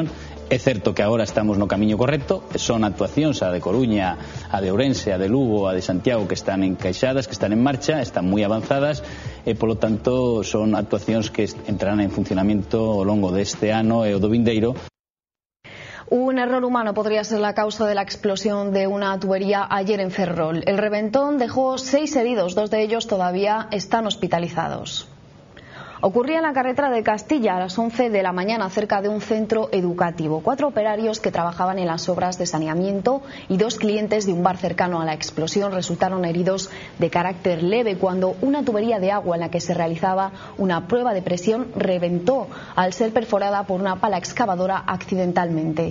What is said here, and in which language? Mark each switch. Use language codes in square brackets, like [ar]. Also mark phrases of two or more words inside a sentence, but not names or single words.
[gl] É certo que agora estamos no camiño correcto, son actuacións a de Coruña, a de Ourense, a de Lugo, a de Santiago que están encaixadas, que están en marcha, están moi avanzadas e, polo tanto, son actuacións que entrarán en funcionamento ao longo deste ano e o do vindeiro. [es] Un error humano podría ser la causa de la explosión de una tubería ayer en Ferrol. El reventón dejó 6 heridos, 2 de ellos todavía están hospitalizados. Ocurría en la carretera de Castilla a las 11 de la mañana cerca de un centro educativo. 4 operarios que trabajaban en las obras de saneamiento y 2 clientes de un bar cercano a la explosión resultaron heridos de carácter leve cuando una tubería de agua en la que se realizaba una prueba de presión reventó al ser perforada por una pala excavadora accidentalmente.